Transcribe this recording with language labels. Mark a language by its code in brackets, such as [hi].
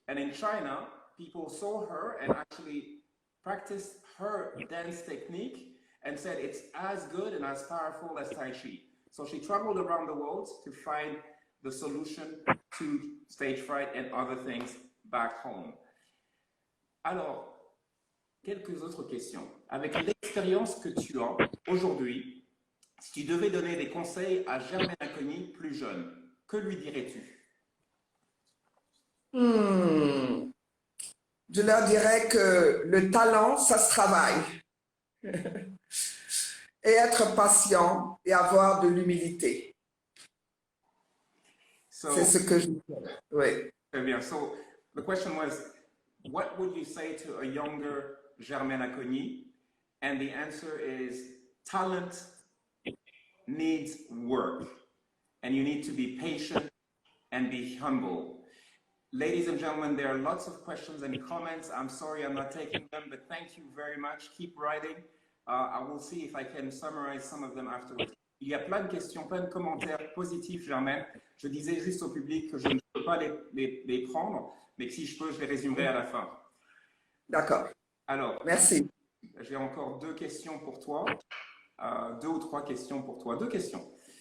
[en] And in China, people saw her and actually practiced her dance technique and said it's as good and as powerful as Tai Chi. So she traveled around the world to find the solution to stage fright and other things back home. [fr] Alors, quelques autres questions. Avec l'expérience que tu as aujourd'hui, si tu devais donner des conseils à Germaine Acogny plus jeune, que lui dirais-tu? Je leur dirais que le talent, ça se travaille. Et être patient et avoir de l'humilité. C'est ce que je dis. Oui. Très bien. [en] So the question was, what would you say to a younger Germaine Acogny? And the answer is, talent needs work. And you need to be patient and be humble. Ladies and gentlemen, there are lots of questions and comments. I'm sorry I'm not taking them, but thank you very much. Keep writing. I will see if I can summarize some of them afterwards. [fr] Il y a plein de questions, plein de commentaires positifs, Germaine. Je disais juste au public que je ne peux pas les prendre, mais que si je peux, je les résumerai à la fin. D'accord. Alors, merci. J'ai encore deux questions pour toi. 2 ou 3 questions pour toi. 2 questions.